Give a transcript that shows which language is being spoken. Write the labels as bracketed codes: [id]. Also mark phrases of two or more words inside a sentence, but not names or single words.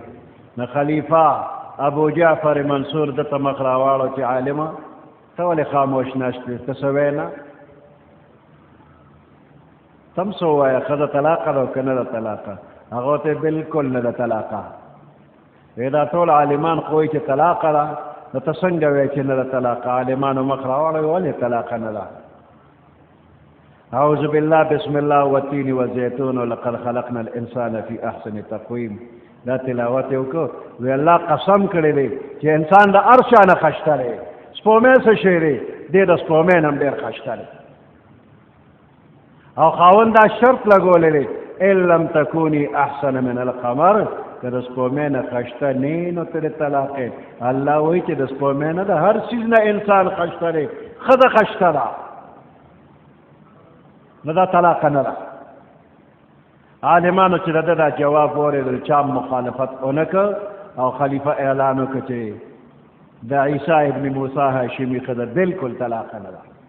[ps] نو خلیفه ابو جعفر منصور د ته مخ راواړو چې عالمه ته ولې خاموش ناست دی، ته څه وایې نه؟ تم څه ووایه، ښځه طلاقه ده او که نه ده طلاقه؟ هغه ته بالکل نه ده طلاقه. وی دا ټول عالمان خو وایي چې طلاقه ده، نو ته څنګه وایې چې نه ده طلاقه؟ عالمانو مخ راواړوي، ولې طلاقه نه ده؟ [ar] اعوذ بالله بسم الله والتین والزیتون ولقد خلقنا الانسان فی احسن تقویم. [ps] دا تلاوت یې وکړو، وی الله قسم کړی دی چې انسان د هر چا نه خشته دی، سپومې څه شی دی؟ دی د سپومې نه هم ډېر ښایسته دی. او خاوند دا شرط لګولی دی [ar] ان لم تکونی احسن من القمر، [ps] که د سپومې نه ښایسته نه نو ته د طلاقې. الله وایي چې د سپومې نه د هر څیز نه انسان ښایسته دی. ښځه ښایسته ده نو دا طلاقه نه ده. عالمانو چې د ده دا جواب واورېدل، چا مخالفت ونه کړ او خلیفه اعلان وکړ چې د عیسی ابن موسی هاشمي ښځه بلکل طلاقه نه ده.